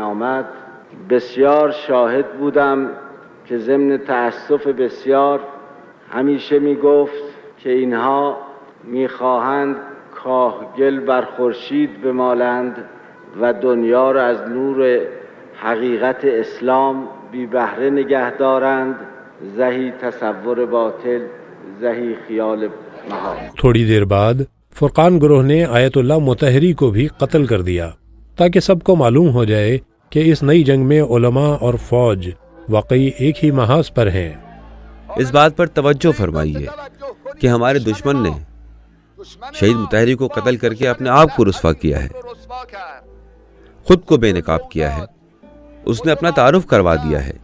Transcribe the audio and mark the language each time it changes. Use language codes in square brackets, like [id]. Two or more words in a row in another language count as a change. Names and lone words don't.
[fa] آمد، بسیار شاهد بودم که ضمن تأسف بسیار همیشه می گفت که اینها می خواهند کاهگل بر خورشید بمالند و دنیا را از نور حقیقت اسلام بی بهره نگه دارند، زهی تصور باطل، زهی خیال محال. [ur] تھوڑی دیر بعد فرقان گروہ نے آیت اللہ مطہری کو بھی قتل کر دیا تاکہ سب کو معلوم ہو جائے کہ اس نئی جنگ میں علماء اور فوج واقعی ایک ہی محاذ پر ہیں۔ اس بات پر توجہ فرمائیے کہ ہمارے دشمن نے شہید مطہری کو قتل کر کے اپنے آپ کو رسوا کیا ہے، خود کو بے نقاب کیا ہے، اس نے اپنا تعارف کروا دیا ہے۔